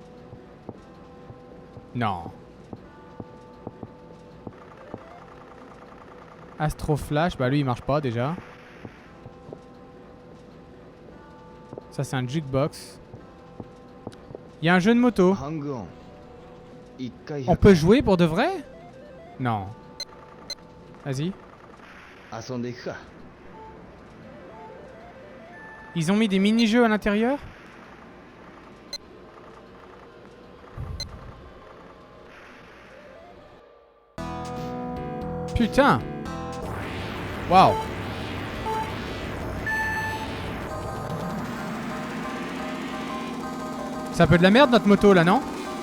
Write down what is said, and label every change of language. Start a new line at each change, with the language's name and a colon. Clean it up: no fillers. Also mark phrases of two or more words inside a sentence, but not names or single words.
French: Non. Astro Flash, bah lui il marche pas déjà. Ça c'est un jukebox. Il y a un jeu de moto.
Japanese: ハングオン1回
French: On peut jouer pour de vrai? Non. Vas-y.
Japanese: 遊んでいくか
French: Ils ont mis des mini-jeux à l'intérieur? Putain! Waouh! C'est un peu de la merde notre moto là, non?